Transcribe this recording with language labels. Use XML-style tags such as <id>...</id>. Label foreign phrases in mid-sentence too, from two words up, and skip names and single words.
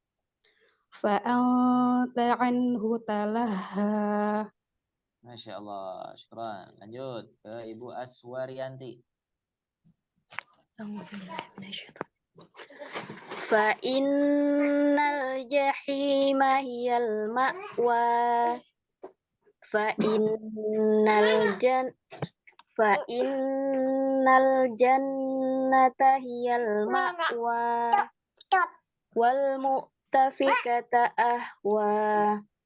<ar>فأنت عنه تلهى. ما شاء الله شكرا.</ar> <id>Lanjut ke Ibu Aswarianti.</id> <ar>فإن الجحيم هي المأوى. فإن الجنة هي المأوى. والمؤتفكة أهوى.</ar>